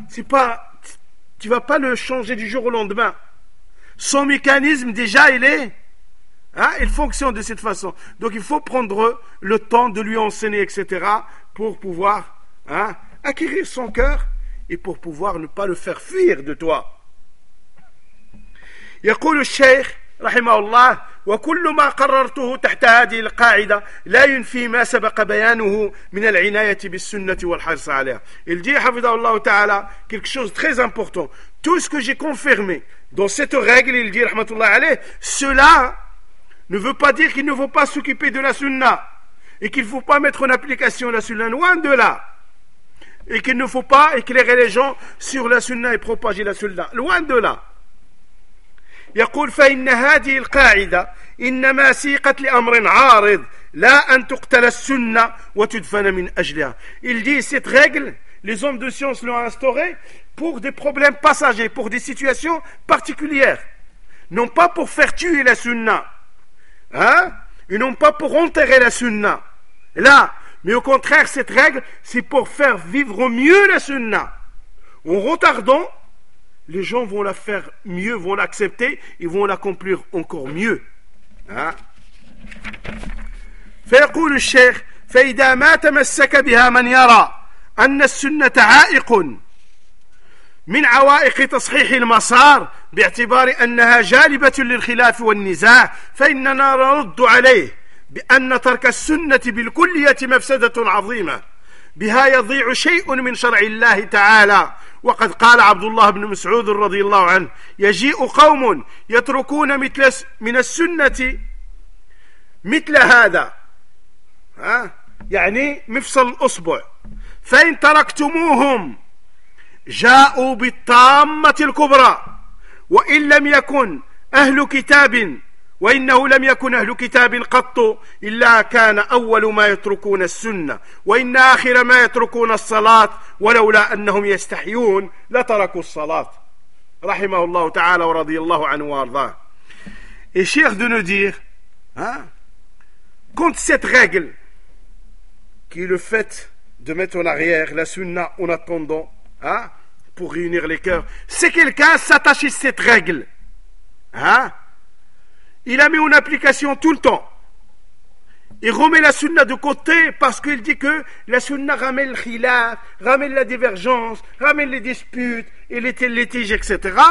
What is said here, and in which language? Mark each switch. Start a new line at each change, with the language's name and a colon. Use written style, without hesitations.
French: C'est pas, tu vas pas le changer du jour au lendemain. Son mécanisme, déjà, il est, hein, il fonctionne de cette façon. Donc, il faut prendre le temps de lui enseigner, etc., pour pouvoir, hein, acquérir son cœur et pour pouvoir ne pas le faire fuir de toi.
Arabic: يقول الشيخ رحمه الله وكل ما قررته تحت هذه القاعدة لا ينفي ما سبق بيانه من العناية بالسنة والحرص عليها.
French: Il dit,
Arabic: حفظه الله تعالى,
French: quelque chose de très important. Tout ce que j'ai confirmé dans cette règle, il dit,
Arabic: رحمه الله عليه,
French: cela ne veut pas dire qu'il ne faut pas s'occuper de la sunna et qu'il ne faut pas mettre en application la sunna, loin de là. Et qu'il ne faut pas éclairer les gens sur la sunna et propager la sunna, loin de là.
Arabic: يقول فإن هذه القاعدة إنما سيقت لأمر عارض لا أن تقتل السنة وتدفن من أجلها.
French: Il dit, cette règle, les hommes de science l'ont instaurée pour des problèmes passagers, pour des situations particulières, non pas pour faire tuer la sunna, hein, et non pas pour enterrer la sunna là, mais au contraire, cette règle, c'est pour faire vivre mieux la sunna. En retardant, les gens vont la faire mieux, vont l'accepter et vont l'accomplir encore mieux.
Arabic: فيقول الشيخ فإذا ما تمسك بها من يرى أن السنة عائق من عوائق تصحيح المسار باعتبار أنها جالبة للخلاف والنزاع فإننا نرد عليه بأن ترك السنة بالكلية مفسدة عظيمة بها يضيع شيء من شرع الله تعالى. وقد قال عبد الله بن مسعود رضي الله عنه يجيء قوم يتركون مثل من السنة مثل هذا, ها, يعني مفصل الأصبع, فإن تركتموهم جاءوا بالطامة الكبرى, وإن لم يكن أهل كتاب, وإنه لم يكن أهل كتاب قط إلا كان أول ما يتركون السنة, وإن آخر ما يتركون الصلاة, ولولا أنهم يستحيون لتركوا الصلاة. رحمه الله تعالى ورضي الله عنه وارضاه.
French: Et Cheikh de nous dire, hein, contre cette règle qui est le fait de mettre en arrière la sunna en attendant, hein, pour réunir les cœurs, si quelqu'un s'attache à cette règle, hein, il a mis en application tout le temps, il remet la sunna de côté parce qu'il dit que la sunna ramène le khilaf, ramène la divergence, ramène les disputes et les litiges, etc.